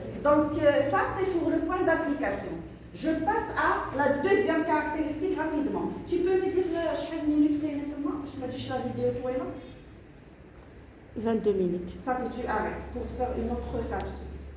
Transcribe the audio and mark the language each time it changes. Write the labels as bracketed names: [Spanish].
[French] Donc ça c'est pour le point d'application. Je passe à la deuxième caractéristique rapidement. Tu peux me dire [Arabic] شحال minutes كاينه تما باش ما تجيش لا فيديو طويله؟ [French] 22 minutes. Ça fait tu arrêtes pour faire une autre capsule.